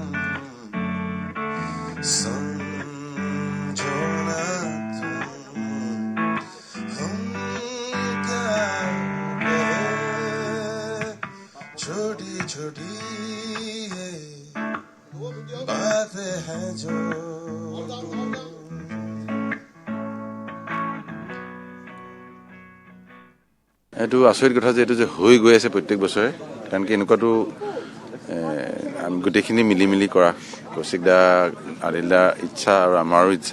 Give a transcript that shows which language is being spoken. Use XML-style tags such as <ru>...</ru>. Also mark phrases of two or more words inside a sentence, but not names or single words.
<hi>समझो न तुम हम क्या कहे। छोटी छोटी बातें हैं जो</hi> <as>এইটো আচৰিত কথা যে এইটো যে হৈ গৈ আছে প্ৰত্যেক বছৰে, কাৰণ কি এনেকুৱাটো আমি গোটেইখিনি মিলি কৰা কৌশিক দা, আদিল দা ইচ্ছা আৰু আমাৰো ইচ্ছা।</as>